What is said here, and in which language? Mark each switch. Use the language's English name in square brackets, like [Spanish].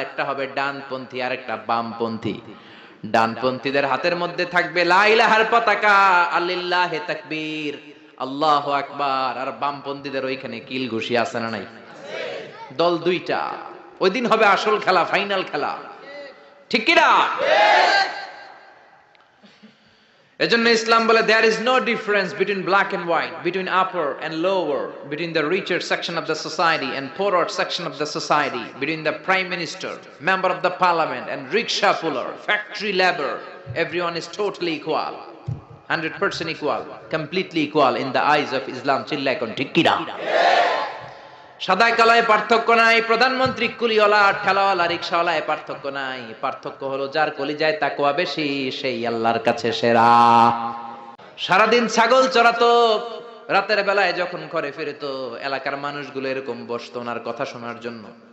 [Bangla] একটা হবে ডানপন্থী আর একটা বামপন্থী। ডানপন্থীদের হাতের মধ্যে থাকবে লা ইলাহার পতাকা, আল্লিল্লাহে তাকবীর, আল্লাহু আকবার। আর বামপন্থীদের ওইখানে কিল ঘুষি আছে না নাই? দল 2টা। ওই দিন হবে আসল খেলা, ফাইনাল খেলা, ঠিক কিনা? এজন্য ইসলাম বলে [English] there is no difference between black and white, between upper and lower, between the richer section of the society and poorer section of the society, between the prime minister, member of the parliament and rickshaw puller, factory labor. Everyone is totally equal, 100% equal, completely equal in the eyes of Islam. [Bangla] চিল্লায় কোন ঠিক কিনা? সাদা কালায় পার্থক্য নাই, প্রধানমন্ত্রী কুলিওয়ালা ঠেলাওয়ালা রিকশাওয়ালায় পার্থক্য নাই। পার্থক্য হলো যার কলিজায় তাকওয়া বেশি সেই আল্লাহর কাছে সেরা। সারাদিন ছাগল চড়াতো, রাতের বেলায় যখন ঘরে ফিরতো এলাকার মানুষগুলো এরকম বসতো ওনার কথা শোনার জন্য।